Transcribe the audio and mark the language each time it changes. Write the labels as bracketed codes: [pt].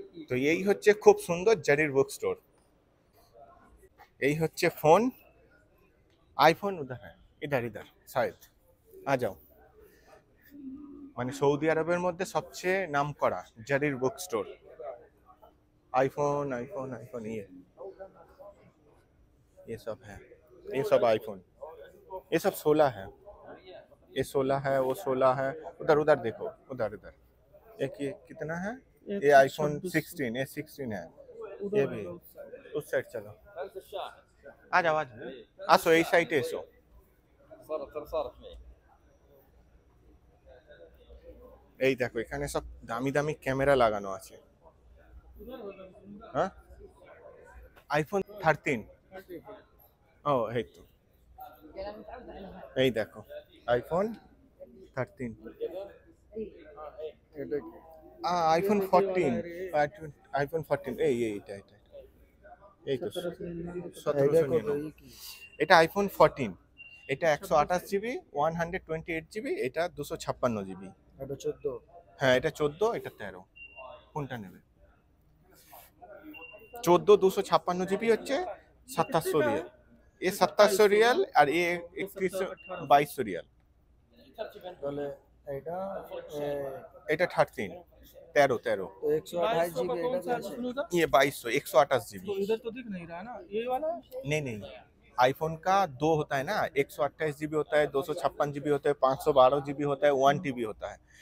[bn] তো এই হচ্ছে খুব সুন্দর জারির বুক স্টোর। এই হচ্ছে ফোন, আইফোন উধার হ্যাঁ, [hi] ইধার ইধার শায়দ। आ जाओ। [bn] মানে সৌদি আরবের মধ্যে সবচেয়ে নাম করা জারির book store. [hi] IPhone iPhone iPhone ये सब है, ये सब आईफोन, ये सब 16 है, ये 16 है, वो 16 है। उधर उधर देखो, उधर उधर एक ये कितना है? ये आईफोन 16, ये 16 है। ये भी उस साइड चलो, आ जाओ आ जाओ, [bn] আসো এই সাইডে এসো। এই দেখো এখানে সব দামি দামি ক্যামেরা লাগানো আছে। হ্যাঁ আইফোন 13। ও এই তো, এই দেখো আইফোন 13। আইফোন 14, আইফোন 14 এই এইটা এটা এই তো 1799। এটা আইফোন 14, এটা 128 জিবি 128 জিবি, এটা 256 জিবি। এটা 14। হ্যাঁ এটা 14, এটা 13। কোনটা নেবে? 14 256 জিবি হচ্ছে 2700 রিয়াল, এ 2700 রিয়াল আর এ 2200 রিয়াল। তাহলে এটা এটা 13 13 13 [hi] तो 128 जीबी [bn] এটা আছে। [hi] ये 2200 128 जीबी। तो इधर तो दिख नहीं रहा ना ये वाला। नहीं नहीं, आईफोन का 2 होता है ना, 128 जीबी होता है, 256 जीबी होता है, 512 जीबी होता है, 1 टीबी होता है।